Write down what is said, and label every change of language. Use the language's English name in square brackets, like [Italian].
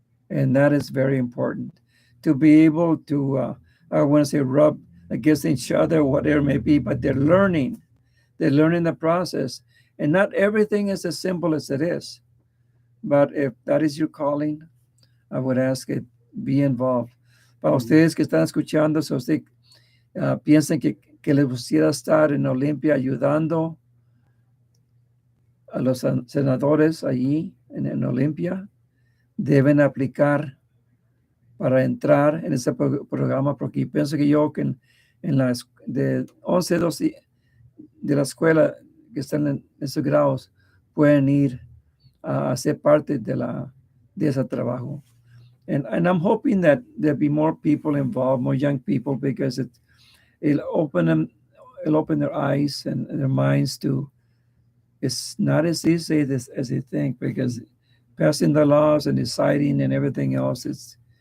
[English] And that is very important, to be able to. I want to say rub against each other, whatever it may be, but they're learning. They're learning the process, and not everything is as simple as it is. But if that is your calling, I would ask it, be involved. [Spanish] Para ustedes que están escuchando, si usted piensan que les gustaría estar en Olimpia ayudando a los senadores allí en Olimpia, deben aplicar para entrar en ese programa, porque pienso que yo que en las de 11, 12 de la escuela que están en esos grados pueden ir a ser parte de ese trabajo. [English] And I'm hoping that there'll be more people involved, more young people, because it'll open their eyes and their minds to. It's not as easy as they think, because passing the laws and deciding and everything else, it's